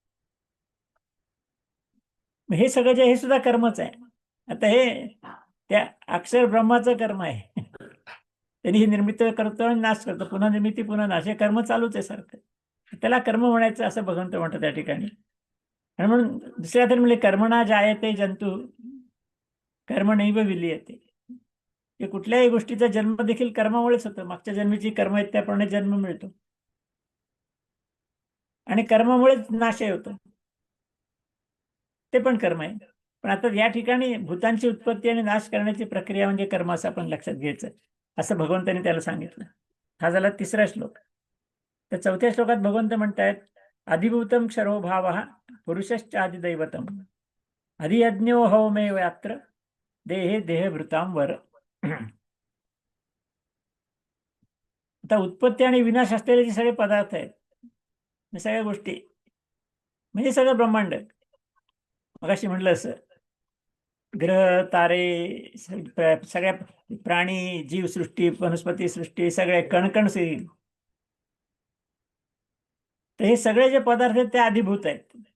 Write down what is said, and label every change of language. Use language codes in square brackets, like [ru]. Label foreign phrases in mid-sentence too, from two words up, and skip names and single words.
[mr] मग हे सगळं जे, हे सुद्धा कर्मच आहे. आता हे त्या अक्षर ब्रह्माचं कर्म आहे. त्यांनी ही निर्मिती करतो आणि नाश करतो, पुन्हा निर्मिती पुन्हा नाश, हे कर्म चालूच आहे सारखं. त्याला कर्म म्हणायचं असं भगवंत म्हणतात त्या ठिकाणी. आणि म्हणून दुसऱ्या तरी म्हणजे [sa] कर्मणा जायते जंतू कर्म नैव विलीयते. [mr] की कुठल्याही गोष्टीचा जन्म देखील कर्मामुळेच होतो. मागच्या जन्मीची कर्म आहेत त्याप्रमाणे जन्म मिळतो, आणि कर्मामुळेच नाशही होतो, ते पण कर्म आहे. पण आता या ठिकाणी भूतांची उत्पत्ती आणि नाश करण्याची प्रक्रिया म्हणजे कर्म असं आपण लक्षात घ्यायचं, असं भगवंतांनी त्याला सांगितलं. हा झाला तिसरा श्लोक. तर चौथ्या श्लोकात भगवंत म्हणतायत, [sa] अधिभूतम क्षरो भाव पुरुषश्च आदिदैवतम अधियज्ञो हौमे यात्र देहे देहभृताम वर. [mr] आता उत्पत्ती आणि विनाश असलेले जे सगळे पदार्थ आहेत, या सगळ्या गोष्टी म्हणजे सगळं ब्रह्मांड. मगाशी म्हटलं असं, ग्रह तारे, सगळ्या प्राणी, जीवसृष्टी, वनस्पती सृष्टी, सगळे कणकण सिरील, तर हे सगळे जे पदार्थ आहेत ते आधिभूत आहेत.